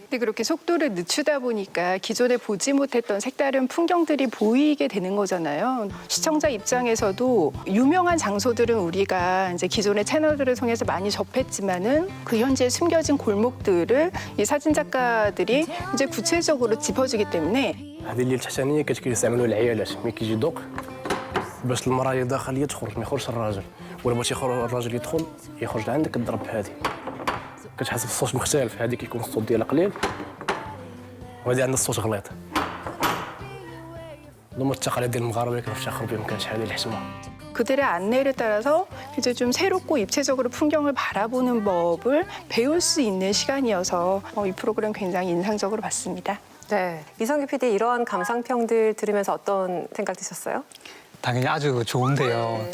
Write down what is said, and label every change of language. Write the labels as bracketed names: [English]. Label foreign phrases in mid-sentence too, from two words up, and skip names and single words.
[Korean] 근데 그렇게 속도를 늦추다 보니까 기존에 보지 못했던 색다른 풍경들이 보이게 되는 거잖아요. 시청자 입장에서도 유명한 장소들은 우리가 이제 기존의 채널들을 통해서 많이 접했지만은 그 현재 숨겨진 골목들을 이 사진 작가들이 이제 구체적으로 짚어주기 때문에 [Arabic] هذه اللي التحتانيه كيستعملوا العيالات ملي كيجي دوق باش المراه اللي داخل تخرج ما يخرجش الراجل ولا بغيتي الراجل يدخل يخرج عندك تضرب بهذه كتحس بالصوت مختلف هذه كيكون الصوت ديالها قليل وهذه عندها الصوت غليظ ضمن التقاليد المغاربه كنفتخروا بهم كنشحالوا الحسمه. [Korean] 그들의 안내를 따라서 이제 좀 새롭고 입체적으로 풍경을 바라보는 법을 배울 수 있는 시간이어서 이 프로그램 굉장히 인상적으로 봤습니다. 네. 이성규 PD 이러한 감상평들 들으면서 어떤 생각 드셨어요? 당연히 아주 좋은데요.